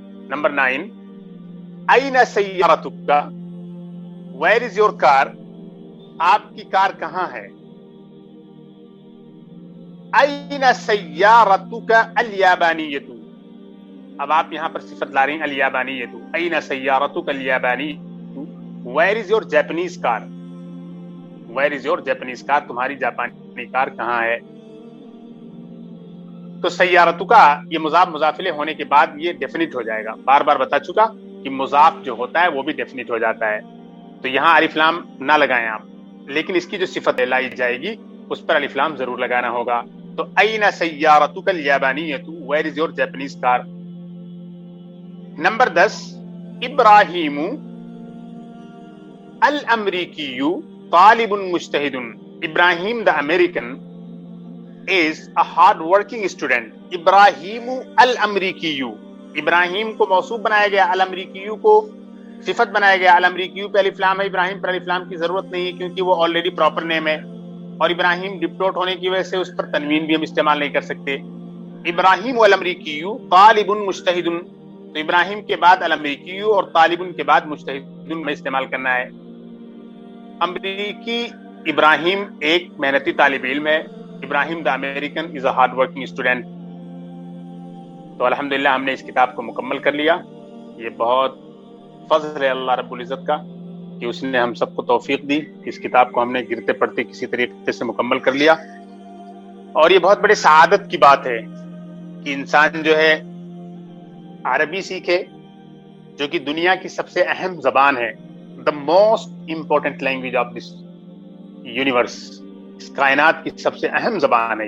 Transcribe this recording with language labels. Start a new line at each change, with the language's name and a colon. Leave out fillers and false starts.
Arabic: Number 9 این سیارتک.
English: Where is your car?
Urdu: آپ کی کار کہاں ہے؟
Arabic: این سیارتک الیابانیۃ.
Urdu: اب آپ یہاں پر صفت لا رہی ہیں الیابانیۃ.
Arabic: این سیارتک الیابانیۃ.
English: Where is your Japanese car? Where is your Japanese car?
Urdu: تمہاری جاپانی کار کہاں ہے؟ تو سیارتک یہ مضاف مضاف الیہ ہونے کے بعد یہ ڈیفینٹ ہو جائے گا. بار بار بتا چکا کہ مضاف جو ہوتا ہے وہ بھی ڈیفینٹ ہو جاتا ہے، تو یہاں الف لام نہ لگائیں آپ، لیکن اس کی جو صفت لائی جائے گی اس پر الف لام ضرور لگانا ہوگا.
Arabic: تو این سیارتک الیابانیۃ.
English: Where is your Japanese car. Number 10
Arabic: ابراہیم الامریکی طالب مجتہد.
English: Ibrahim the American is a hard working student.
Urdu: ابراہیم الامریکی. ابراہیم کو موصوف بنایا گیا، الامریکی کو صفت بنایا گیا. الامریکیو پہ الف لام ہے, ابراہیم پر الف لام کی ضرورت نہیں ہے کیونکہ وہ آلریڈی پراپر نیم ہے, اور ابراہیم ڈپٹوٹ ہونے کی وجہ سے اس پر تنوین بھی ہم استعمال نہیں کر سکتے. ابراہیم والامریکیو طالب مجتہد, تو ابراہیم کے بعد الامریکیو اور طالب کے بعد مجتہد میں استعمال کرنا ہے. امریکی ابراہیم ایک محنتی طالب علم ہے.
English: Ibrahim the American is a hard working student.
Urdu: تو الحمدللہ ہم نے اس کتاب کو مکمل کر لیا. یہ بہت فضل ہے اللہ رب العزت کا کہ اس نے ہم سب کو توفیق دی کہ اس کتاب کو ہم نے گرتے پڑتے کسی طریقے سے مکمل کر لیا. اور یہ بہت بڑے سعادت کی بات ہے کہ انسان جو ہے عربی سیکھے, جو کہ دنیا کی سب سے اہم زبان ہے,
English: the most important language of this universe,
Urdu: اس کائنات کی سب سے اہم زبان ہے.